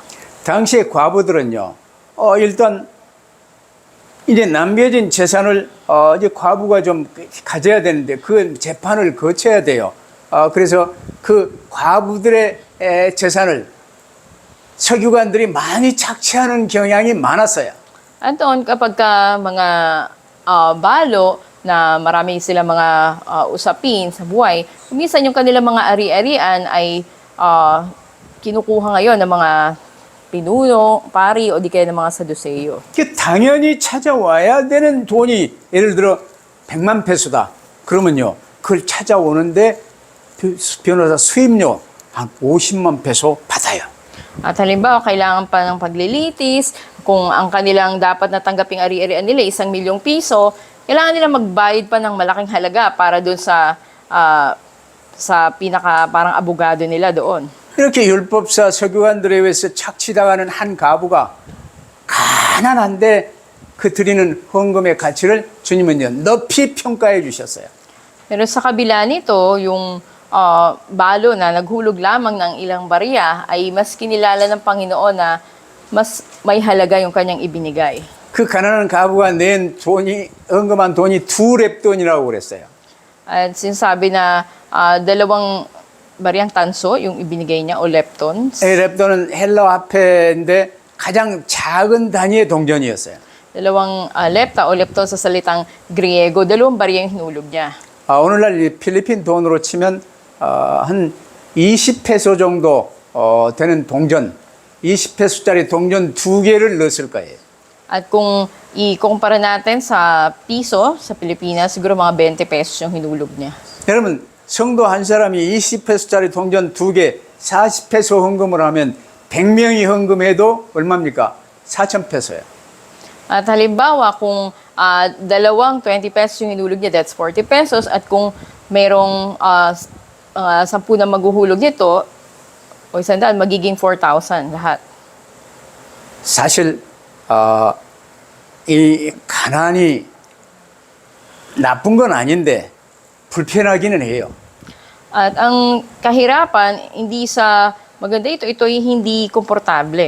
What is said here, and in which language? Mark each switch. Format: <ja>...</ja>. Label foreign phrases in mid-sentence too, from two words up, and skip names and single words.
<ko>당시의 과부들은요. 일단 이제 남겨진 재산을 이제 과부가 좀 가져야 되는데 그 재판을 거쳐야 돼요. 그래서 그 과부들의 재산을 서기관들이 많이 착취하는 경향이 많았어요.</ko> <tl>At doon kapag mga balo na marami sila mga usapin sa buhay, minsan yung kanilang mga ari-arian ay kinukuha ngayon ng mga pinuno, pari o di kaya ng mga saduseyo.</tl> <ko>당연히 찾아와야 되는 돈이 예를 들어 100만 페소다. 그러면요. 그걸 찾아오는데 변호사 수임료 한 50만 페소 받아요.</ko> <tl>At halimbawa, kailangan pa ng paglilitis, kung ang kanilang dapat natanggaping ari-arian nila 1,000,000 piso, kailangan nila magbayad pa ng malaking halaga para doon sa pinaka parang abogado nila doon.</tl> <ko>이렇게 율법사 서기관들에 의해서 착취당하는 한 가부가 가난한데 그 드리는 헌금의 가치를 주님은요 높이 평가해 주셨어요.</ko> <tl>Pero sa kabila nito, yung balo na naghulog lamang ng ilang barya ay mas kinilala ng Panginoon na mas may halaga yung kanyang ibinigay.</tl> <ko>그 가난한 가부가 낸 돈이 헌금한 돈이 2렙돈이라고 그랬어요.</ko> <tl>At sinasabi na 2 baryang tanso yung ibinigay niya o leptons.</tl> <ko>렙돈은 헬라 화폐인데 가장 작은 단위의 동전이었어요.</ko> <tl>2 lepta o lepton sa salitang Griego, 2 barya yung hinulog niya.</tl> <ko>오늘날 이 필리핀 돈으로 치면 한 20페소 정도 되는 동전, 20페소짜리 동전 2개를 넣었을 거예요.</ko> <tl>At kung i-kumpara natin sa piso sa Pilipinas, siguro mga 20 pesos yung hinulog niya.</tl> <ko>여러분, 성도 한 사람이 20페소짜리 동전 2개, 40페소 헌금을 하면 100명이 헌금해도 얼마입니까? 4,000페소예요.</ko> <tl>At halimbawa, kung 2 20 pesos yung hinulog niya,</tl> <en>that's 40 pesos.</en> <tl>At kung mayroong 10 na maghuhulog nito, o 100, magiging 4,000 lahat.</tl> <ko>사실 이 가난이 나쁜 건 아닌데 불편하기는 해요.</ko> <tl>At ang kahirapan, hindi sa maganda ito ay hindi komportable.</tl>